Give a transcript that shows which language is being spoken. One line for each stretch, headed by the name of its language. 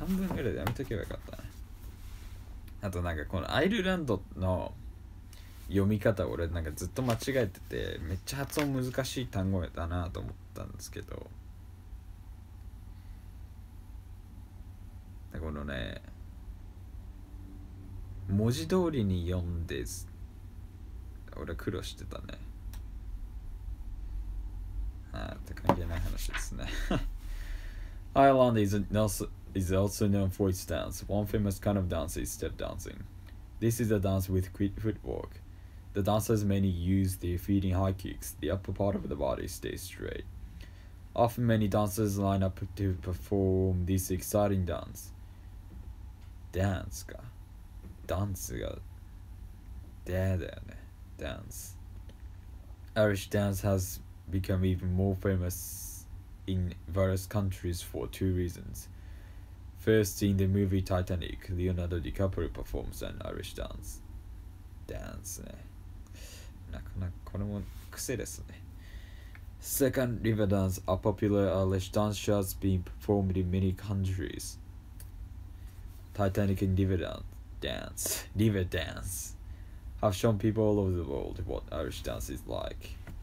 Japanese: 半分ぐらいでやめとけばよかったな。あとなんかこのアイルランドの読み方俺なんかずっと間違えててめっちゃ発音難しい単語だなと思ったんですけど、このね文字通りに読んで俺苦労してたね。って関係ない話ですね。
English: Ireland is also known for its dance. One famous kind of dance is step dancing. This is a dance with quick footwork. The dancers mainly use their feet in high kicks. The upper part of the body stays straight. Often many dancers line up to perform this exciting dance.
Japanese: ダンスか。ダンスがだよね。Dance.
English: Irish dance has become even more famous in various countries for 2 reasons. First, in the movie Titanic, Leonardo DiCaprio performs an Irish dance.
Japanese: Dance ね。なかなかこれも癖ですね。
English: Second, river dance, a popular Irish dance shows being performed in many countries. Titanic and river dance have shown people all over the world what Irish dance is like.